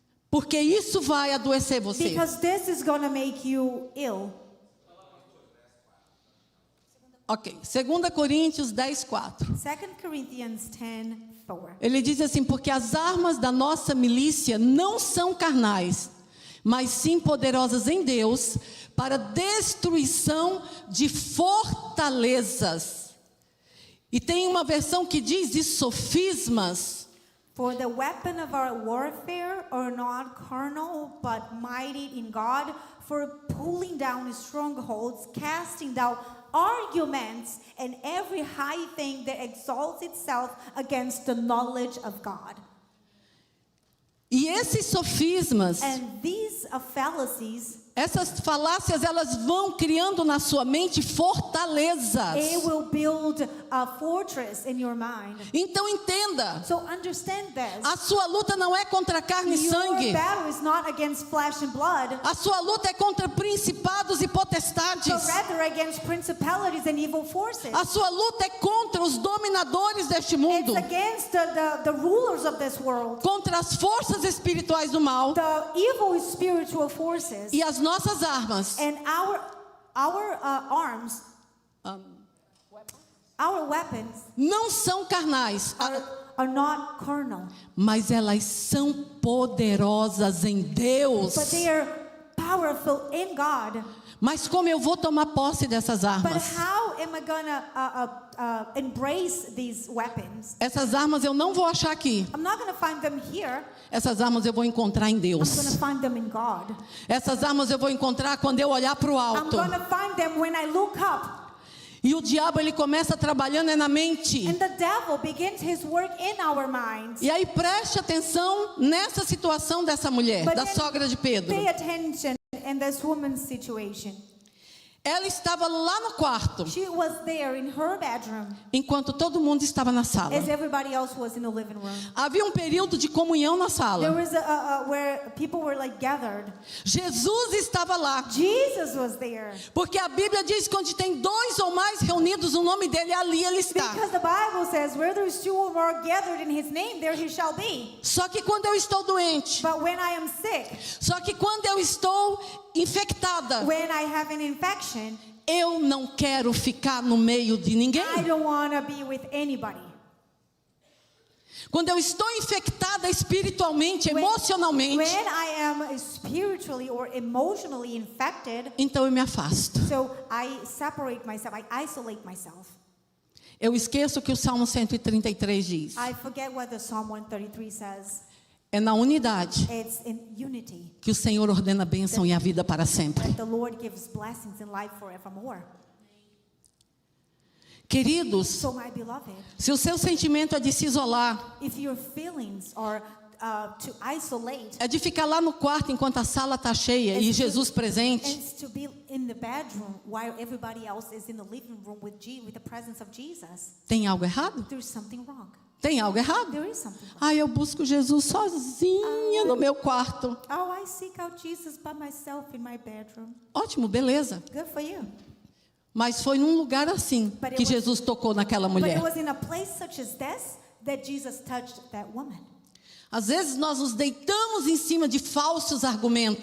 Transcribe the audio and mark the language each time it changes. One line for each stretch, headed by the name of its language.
Portuguese: porque isso vai adoecer você.
English: because this is going to make you ill.
Portuguese: Ok, 2 Coríntios 10:4.
English: 2 Corinthians 10:4.
Portuguese: Ele diz assim: porque as armas da nossa milícia não são carnais, mas sim poderosas em Deus para destruição de fortalezas. E tem uma versão que diz de sofismas.
English: For the weapon of our warfare are not carnal, but mighty in God, for pulling down strongholds, casting down arguments, and every high thing that exalts itself against the knowledge of God.
Portuguese: E esses sofismas
English: And these fallacies
Portuguese: Essas falácias, elas vão criando na sua mente fortalezas.
English: It will build a fortress in your mind.
Portuguese: Então entenda,
English: So understand this.
Portuguese: a sua luta não é contra carne e
English: Your
Portuguese: sangue.
English: battle is not against flesh and blood,
Portuguese: A sua luta é contra principados e potestades.
English: but rather against principalities and evil forces.
Portuguese: A sua luta é contra os dominadores deste mundo,
English: It's against the rulers of this world,
Portuguese: contra as forças espirituais do mal.
English: the evil spiritual forces.
Portuguese: E as nossas armas,
English: And our arms, our weapons
Portuguese: não são carnais,
English: are not carnal,
Portuguese: mas elas são poderosas em Deus.
English: but they are powerful in God.
Portuguese: Mas como eu vou tomar posse dessas
English: But
Portuguese: armas?
English: how am I gonna embrace these weapons?
Portuguese: Essas armas eu não vou achar aqui.
English: I'm not gonna find them here.
Portuguese: Essas armas eu vou encontrar em
English: I'm
Portuguese: Deus.
English: gonna find them in God.
Portuguese: Essas armas eu vou encontrar quando eu olhar para o
English: I'm
Portuguese: alto.
English: gonna find them when I look up.
Portuguese: E o diabo, ele começa trabalhando na mente.
English: And the devil begins his work in our minds.
Portuguese: E aí preste atenção nessa situação dessa mulher,
English: But then
Portuguese: sogra de Pedro.
English: Pay attention in this woman's situation.
Portuguese: Ela estava lá no quarto,
English: She was there in her bedroom
Portuguese: enquanto todo mundo estava na sala.
English: as everybody else was in the living room.
Portuguese: Havia um período de comunhão na
English: There
Portuguese: sala.
English: was where people were like gathered.
Portuguese: Jesus estava lá.
English: Jesus was there.
Portuguese: Porque a Bíblia diz que onde tem 2 ou mais reunidos no nome dele, ali ele está.
English: Because the Bible says, where there is 2 or more gathered in his name, there he shall be.
Portuguese: Só que quando eu estou doente,
English: But when I am sick,
Portuguese: só que quando eu estou infectada,
English: when I have an infection,
Portuguese: eu não quero ficar no meio de
English: I
Portuguese: ninguém.
English: don't want to be with anybody.
Portuguese: Quando eu estou infectada espiritualmente, emocionalmente,
English: When I am spiritually or emotionally infected,
Portuguese: então eu me afasto.
English: so I separate myself, I isolate myself.
Portuguese: Eu esqueço que o Salmo 133 diz.
English: I forget what the Psalm 133 says.
Portuguese: É na unidade
English: It's in unity
Portuguese: que o Senhor ordena a bênção e a vida para sempre.
English: that the Lord gives blessings in life forevermore.
Portuguese: Queridos,
English: So my beloved,
Portuguese: se o seu sentimento é de se isolar,
English: if your feelings are to isolate,
Portuguese: é de ficar lá no quarto enquanto a sala está cheia e Jesus presente,
English: and to be in the bedroom while everybody else is in the living room with the presence of Jesus,
Portuguese: tem algo errado?
English: there's something wrong.
Portuguese: Tem algo errado?
English: There is something wrong.
Portuguese: Ah, eu busco Jesus sozinha no meu quarto.
English: Oh, I seek out Jesus by myself in my bedroom.
Portuguese: Ótimo, beleza.
English: Good for you.
Portuguese: Mas foi num lugar assim que Jesus tocou naquela
English: But
Portuguese: mulher.
English: it was in a place such as this that Jesus touched that woman.
Portuguese: Às vezes nós nos deitamos em cima de falsos argumentos.